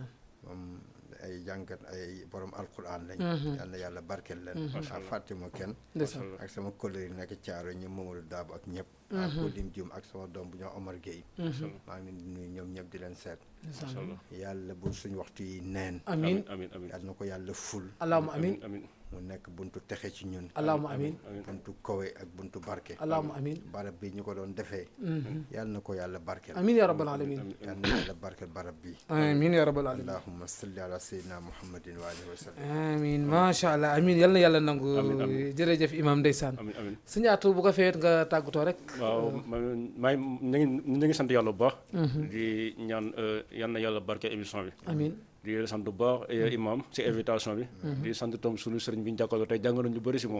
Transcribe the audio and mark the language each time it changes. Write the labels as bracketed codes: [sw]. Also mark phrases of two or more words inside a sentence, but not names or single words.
[wo] moom ay jàngat ay borom alxuraan lañ yal na yàlla barkeel leen ak fàttuma kenn ak sama collègue yi nekk Caaro ñoom Mamadou Daabu ak ñëpp ak ko lim jum ak sama doom bu ñoo Omar Gueye maa ngi leen di nuyu ñoom ñëpp di leen seet yàlla bu suñu waxtu yi neen amiin yàlla na ko yàlla ful [ar] اللهم آمين [wo] mu nekk buntu texe ci ñun [ar] اللهم آمين [wo] buntu kowe ak buntu barke [ar] اللهم آمين [wo] barab bi ñu ko doon defee yàlla na ko yàlla barkeel [ar] آمين يا رب العالمين [wo] yàlla na yàlla barkeel barab bi [ar] آمين يا رب العالمين اللهم صل على سيدنا محمد وآله وسلم [wo] amiin [ar] ما شاء الله [wo] amiin yal na yàlla nangu jërëjëf imam ndeysaan suñu atu bu ko feet nga tàggatoo rek waaw maa ñu ngi sant yàlla bu baax di ñaan yal na yàlla barkeel émission bi amiin di sant bu baax imam si invitation bi di sant tam sunu sëriñ bi ñu jàkkaarloo tey jàngal nañu bëri si moom